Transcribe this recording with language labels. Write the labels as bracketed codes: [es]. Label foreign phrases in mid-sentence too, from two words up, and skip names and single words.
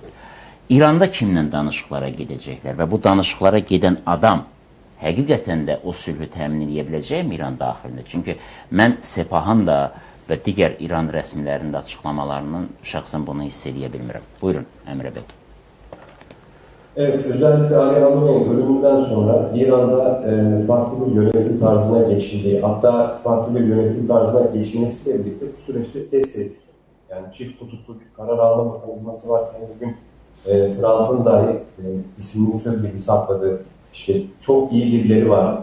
[az] İranda kimlə danışıqlara gedəcəklər və bu danışıqlara gedən adam həqiqətən də o sülhü təmin edə biləcəkmi İran daxilində? Çünki mən Sepahın da və digər İran rəsmilərinin də açıqlamalarının şəxsən bunu hiss edə bilmirəm. Buyurun, Əmrə bəy. [tr] Evet, özellikle Ali Khamenei'nin ölümünden sonra İran'da farklı bir yönetim tarzına geçildiği, hatta farklı bir yönetim tarzına geçilmesiyle birlikte bu süreçte test edildi. Yani çift kutuplu bir karar alma mekanizması varken bugün Trump'ın dahi ismini sır gibi sakladığı işte çok iyi birileri var.